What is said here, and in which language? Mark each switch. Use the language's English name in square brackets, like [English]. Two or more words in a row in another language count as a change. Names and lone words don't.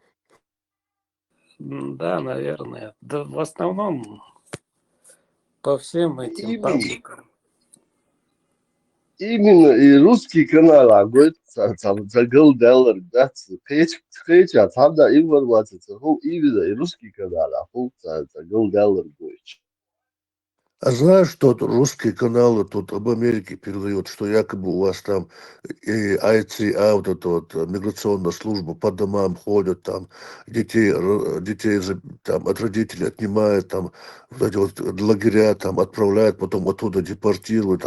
[Russian] Да, наверное. Да, в основном по всем этим пабликам. Именно и русский канал, а говорит, [Chechen] загыл делар, [Russian] да, хейча, там да информация, именно и русский канал, а [Chechen] загыл делар [Russian] говорит. А знаешь, что русские каналы тут об Америке передают, что якобы у вас там и ICA, вот эта вот миграционная служба по домам ходят, там детей там, от родителей отнимают, там вот эти вот лагеря там отправляют, потом оттуда депортируют.